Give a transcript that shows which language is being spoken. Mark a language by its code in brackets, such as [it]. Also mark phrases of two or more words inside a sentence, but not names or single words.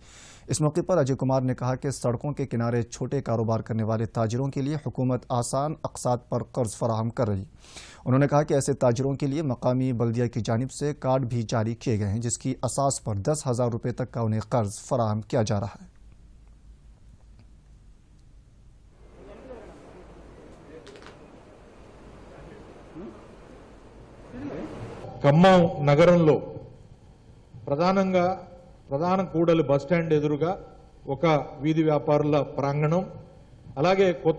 [ur] اس موقع پر اجے کمار نے کہا کہ سڑکوں کے کنارے چھوٹے کاروبار کرنے والے تاجروں کے لیے حکومت آسان اقساط پر قرض فراہم کر رہی ہے۔ انہوں نے کہا کہ ایسے تاجروں کے لیے مقامی بلدیہ کی جانب سے کارڈ بھی جاری کیے گئے ہیں، جس کی اساس پر 10,000 روپے تک کا انہیں قرض فراہم کیا جا رہا ہے۔ [te] ఖమ్మం నగరంలో ప్రధాన కూడలి బస్టాండ్ ఎదురుగా ఒక వీధి వ్యాపారుల ప్రాంగణం, అలాగే కొత్త